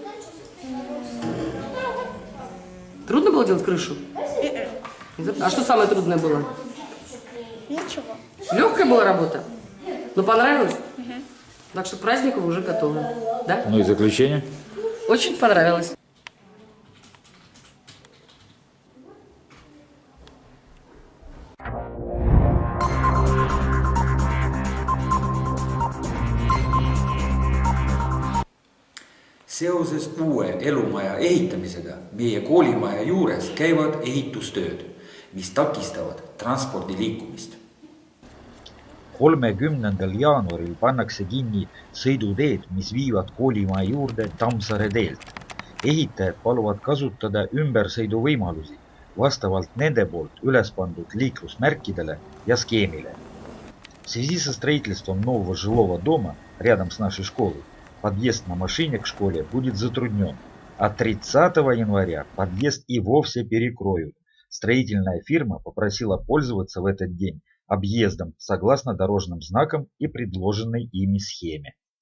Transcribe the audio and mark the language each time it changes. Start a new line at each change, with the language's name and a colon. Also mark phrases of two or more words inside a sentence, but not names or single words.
Russian: Трудно было делать крышу? А что самое трудное было? Ничего. Легкая была работа? Ну, понравилось? Так что к празднику вы уже готовы. Да? Ну и заключение? Очень понравилось.
Estonian: Seoses uue elumaja ehitamisega meie koolimaja juures käivad ehitustööd, mis takistavad transpordi liikumist. 30. jaanuaril pannakse kinni sõiduteed, mis viivad koolimaja juurde Tammsaare teelt. Ehitajad paluvad kasutada ümbersõiduvõimalusi vastavalt nende poolt üles pandud liiklusmärkidele ja схемile.
Russian: В связи со строительством нового жилого дома рядом с нашей школой подъезд на машине к школе будет затруднен, а 30 января подъезд и вовсе перекроют. Строительная фирма попросила пользоваться в этот день объездом согласно дорожным знакам и предложенной ими схеме.